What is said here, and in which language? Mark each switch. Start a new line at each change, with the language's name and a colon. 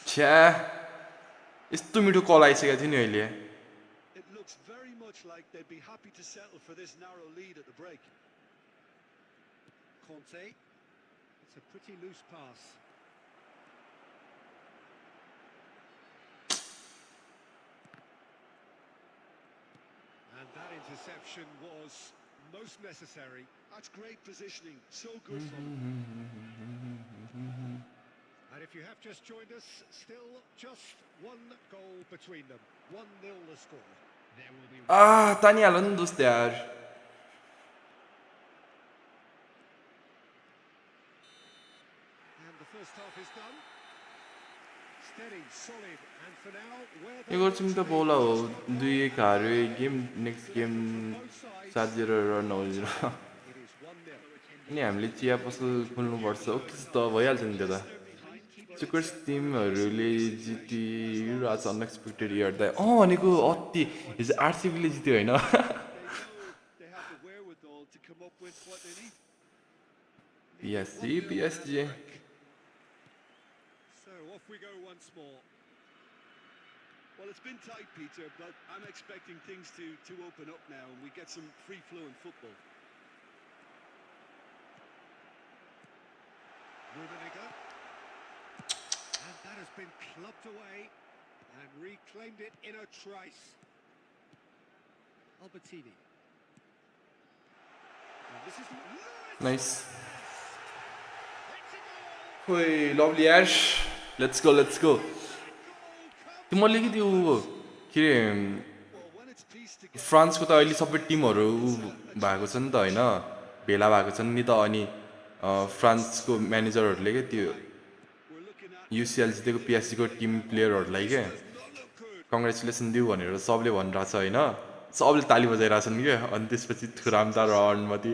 Nepali: छ्या यस्तो मिठो कल आइसकेको थियो नि अहिले
English: It looks very much like they'd be happy to settle for this narrow lead at the break. Conte. It's a pretty loose pass. And that interception was most necessary. That's great positioning, so good from him. And if you have just joined us, still just one goal between them. 1-0 the score. There will be
Nepali: तानिहाल नि दोस्त यार
English: And the first half is done. Steady, solid, and for now, where
Nepali: यो गर्छौँ त बोला हो 2-1 हार्यो game next game 7-0 र 9-0
English: it is 1-0.
Nepali: अनि हामीले चिया पसल खोल्नुपर्छ ओके त भइहाल्छ नि त्यो त चुकर्स टिमहरूले जितिरहेको छ अनएक्सपेक्टेड हेर्दा भनेको अति हिजो आरसिबीले जित्यो होइन
English: They know they have the wherewithal to come up with what they need. PSG So off we go once more. Well, it's been tight, Peter, but I'm expecting things to open up now and we get some free-flowing football. Rummenigge. And that has been clubbed away. And reclaimed it in a trice. Albertini. And this is Nice. Hey, lovely Ash. Let's go, let's go.
Nepali: त्यो मैले कि त्यो के अरे
English: Well, when it's pieced together,
Nepali: फ्रान्सको त अहिले सबै टिमहरू भएको छ नि त होइन भेला भएको छन् नि त अनि फ्रान्सको म्यानेजरहरूले के त्यो
English: we're looking at
Nepali: युसिएल जितेको पिएसजीको टिम प्लेयरहरूलाई के
English: does not look good.
Nepali: Congratulation दिउ भनेर सबले भनिरहेछ होइन सबले ताली बजाइरहेछन् क्या अनि त्यसपछि थुराम त रनमध्ये